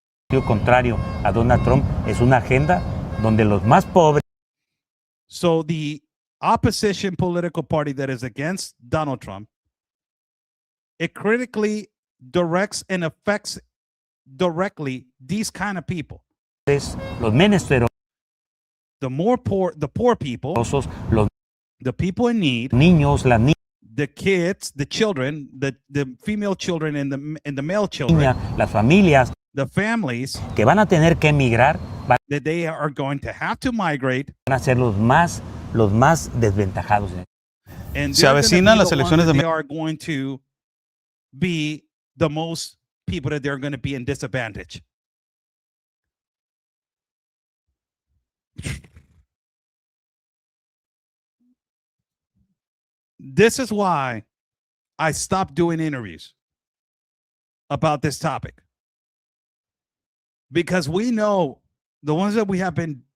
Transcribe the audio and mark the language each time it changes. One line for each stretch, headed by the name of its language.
Spanish: Contrario a Donald Trump es una agenda donde los más pobres.
English: So the opposition political party that is against Donald Trump, it critically directs and affects directly these kind of people.
Spanish: Los menesterosos.
English: The poor people, the people in need,
Spanish: niños, las niñas,
English: the kids, the children, the female children and the male children,
Spanish: las familias,
English: the families
Spanish: que van a tener que emigrar,
English: that they are going to have to migrate,
Spanish: van a ser los más desventajados.
English: And
Spanish: se avecinan las elecciones de
English: they are going to be the most people that they're going to be in disadvantage. This is why I stopped doing interviews about this topic, because we know the ones that we have been